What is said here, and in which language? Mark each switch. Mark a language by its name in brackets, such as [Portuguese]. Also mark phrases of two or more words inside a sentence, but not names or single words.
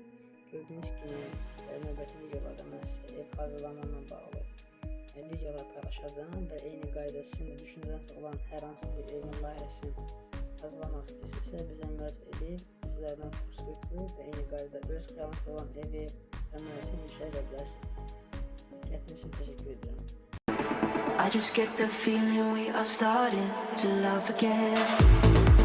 [Azerbaijani] Gördüyünüz kimi, növbəti videolarda mən sizə ev hazırlamaqla bağlı videolar paylaşacağım və eyni qayda sizin də düşüncəniz olan hər hansı bir evin layihəsini hazırlamaq istəyirsinizsə bizə müraciət edib, bizlərdən kurs götürüb və eyni qayda öz xəyalınızda olan evi və müəssisəni inşa edə bilərsiniz. Diqqətiniz üçün təşəkkür edirəm. [English] I just get the feeling we are starting to love again.